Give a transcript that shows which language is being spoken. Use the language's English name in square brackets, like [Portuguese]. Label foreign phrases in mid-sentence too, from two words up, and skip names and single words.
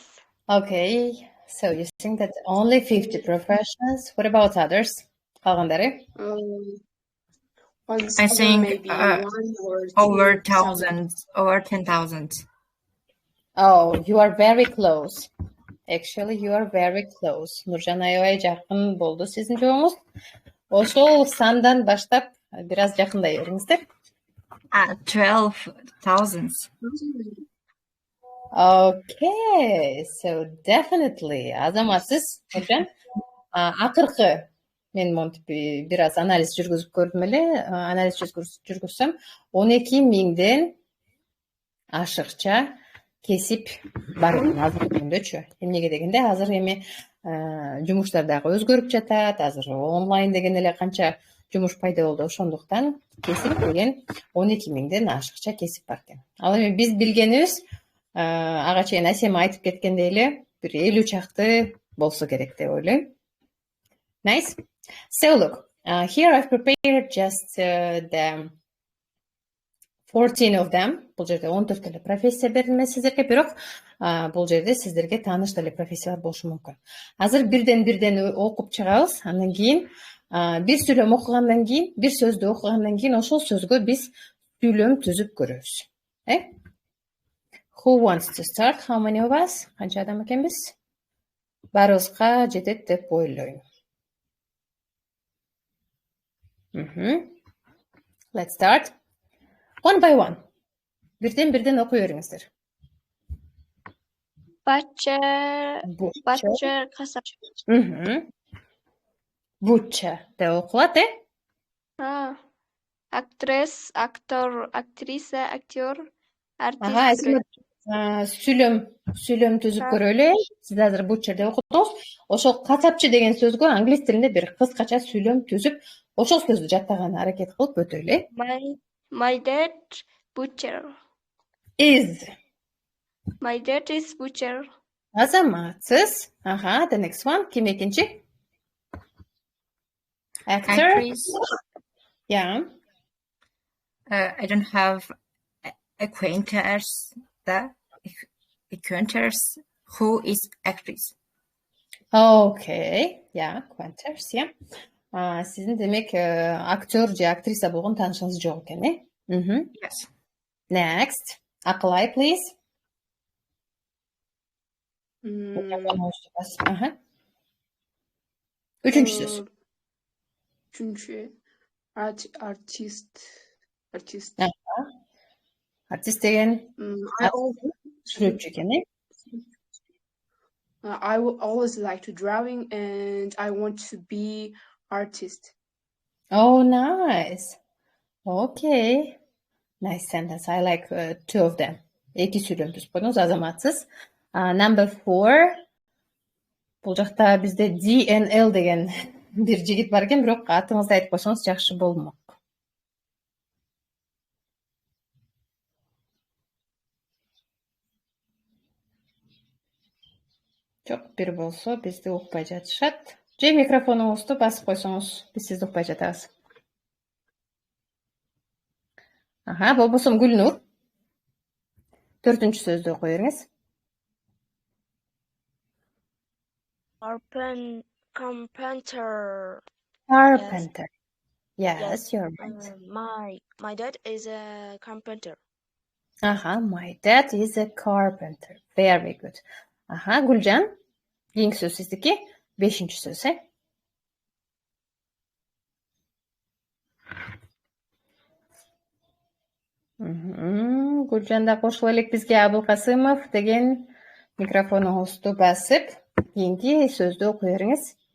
[English] Okay, so you think that only 50 professions? What about others? Калгандары? I think over 10,000. Oh, you are very close. Actually, you are very close. [Kyrgyz] Нуржан аябай жакын болду сиздин жообуңуз. Ошол сандан баштап бир аз жакындай бериңиздер. [English] 12,000. Okay, so definitely азаматсыз Нуржан. [Kyrgyz] Акыркы мен монтип бир аз анализ жүргүзүп көрдүм эле. Анализ жүргүзсөм 12,000ден ашыкча кесип бар экен азыркы күндөчү. Эмнеге дегенде азыр эми жумуштар дагы өзгөрүп жатат. Азыр онлайн деген эле канча жумуш пайда болду. Ошондуктан кесип деген 12,000ден ашыкча кесип бар экен. Ал эми биз билгенибиз ага чейин Асема айтып кеткендей эле бир 50 чакты болсо керек деп ойлойм. [English] Nice. So look, here I've prepared just the 14 of them. [Kyrgyz] Бул жерде 14 эле профессия бердим мен сиздерге, бирок бул жерде сиздерге тааныш деле профессиялар болушу мүмкүн. Азыр бирден окуп чыгабыз. Андан кийин бир сүйлөм окугандан кийин, бир сөздү окугандан кийин ошол сөзгө биз сүйлөм түзүп көрөбүз. [English] Who wants to start? How many of us? [Kyrgyz] Канча адам экенбиз? Баарыбызга жетет деп ойлойм. [English] Let's start. One by one. [Kyrgyz] Бирден окуй бериңиздер. [English] Butcher, kasap. [Kyrgyz] Butcher деп окулат, [English] Actress, actor, [Kyrgyz] актриса, актер, Ага, артист. сүйлөм түзүп көрөлү. Сиз азыр butcher деп окудуңуз. Ошол касапчы деген сөзгө англис тилинде бир кыскача сүйлөм түзүп, ошол сөздү жаттаганга аракет кылып өтөлү. [English] My dad butcher. My dad is butcher. [Kyrgyz] Азаматсыз. Ага, [English] the next one. [Kyrgyz] Ким экинчи? [English] Actor. Actress. Yeah. I don't have acquaintance who is actress. Okay. Yeah, acquaintance, yeah. [Kyrgyz] Сиздин демек актер же актриса болгон таанышыңыз жок экен, [English] Yes. Next. Акылай, please. [Kyrgyz] Үчүнчү сөз. Үчүнчү артист. Артист деген сүрөтчү экен, [English] I always like to drawing and I want to be artist. Oh, nice. Okay. Nice sentence. I like two of them. [Kyrgyz] Эки сүйлөм түзүп койдуңуз, азаматсыз. [English] Number 4. [Kyrgyz] Бул жакта бизде DNL деген бир жигит бар экен, бирок атыңызды айтып койсоңуз жакшы болмок. Жок, бир болсо бизди укпай жатышат. Же микрофонуңузду басып койсоңуз, биз сизди укпай жатабыз. Ага, болбосо Гүлнур. 4-үнчү сөздү окуй бериңиз. [English] Carpenter. Carpenter. Yes, you're right. My dad is a carpenter. Ага, my dad is a carpenter. Very good. [Kyrgyz] Ага, Гүлжан. Кийинки сөз сиздики. 5-инчи сөз, Гүлжанда кошулуп элек бизге Абылкасымов деген микрофонуңузду басып, кийинки сөздү окуй бериңиз.